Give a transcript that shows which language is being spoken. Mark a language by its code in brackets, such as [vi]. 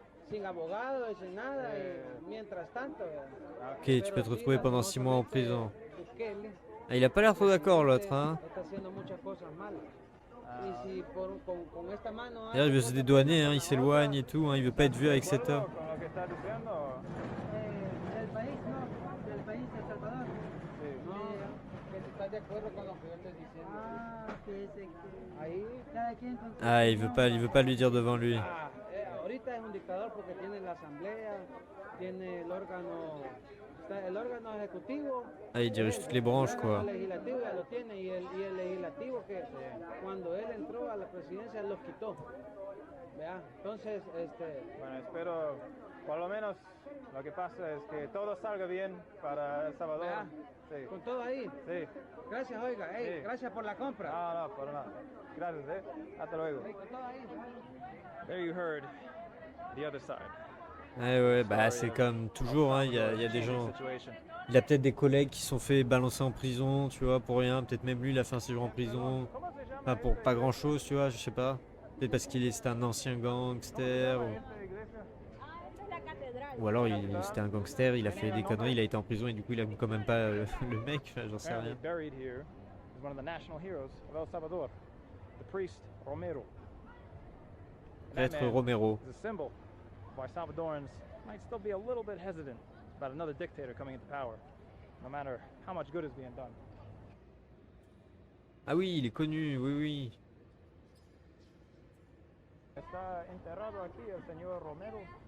[es] Sin abogado y sin nada, y mientras tanto. [fr] Ok, tu peux te retrouver pendant 6 mois en prison. [es] Bukele [fr] Ah, il a pas l'air trop d'accord, l'autre, hein. [es] está haciendo muchas cosas malas. Y si con esta mano [fr] D'ailleurs, il veut se dédouaner, hein, il s'éloigne et tout, hein, il veut pas être vu avec cet homme. [es] Con lo que estás diciendo. Del país, no, del país de El Salvador. Sí. que si estás de acuerdo con lo que yo estoy diciendo. Que ese que Ahí, cada quien con su [fr] Ah, il veut pas lui dire devant lui. [es] ahorita es un dictador porque tiene la asamblea, tiene el órgano ejecutivo. [fr] Ah, il dirige toutes les branches, quoi. [es] El legislativo ya lo tiene y el legislativo que cuando él entró a la presidencia los quitó. ¿Vea? Entonces, Bueno, espero, por lo menos, lo que pasa es que todo salga bien para El Salvador. ¿Vea? Sí. con todo ahí. Sí. Gracias, oiga. Sí. Gracias por la compra. No, por nada. Gracias, Hasta luego. Con todo ahí. [en] There you heard the other side. [fr] Ouais, bah c'est comme toujours, hein, il y a des gens. Situation. Il a peut-être des collègues qui se sont fait balancer en prison, tu vois, pour rien. Peut-être même lui, il a fait un séjour en prison. Enfin, pour pas grand chose, tu vois, je sais pas. Peut-être parce c'était un ancien gangster. Ou alors c'était un gangster, il a fait des conneries, il a été en prison et du coup il aime quand même pas le mec, enfin, j'en sais [en] Apparently [fr] rien. [en] buried here is one of the national heroes of El Salvador, the priest Romero. And that [fr] Prêtre [en] man [fr] Romero. [en] is a symbol of why Salvadorans might still be a little bit hesitant about another dictator coming into power, no matter how much good is being done. [fr] Ah oui, il est connu, oui, oui. [es] Está enterrado aquí el señor Romero.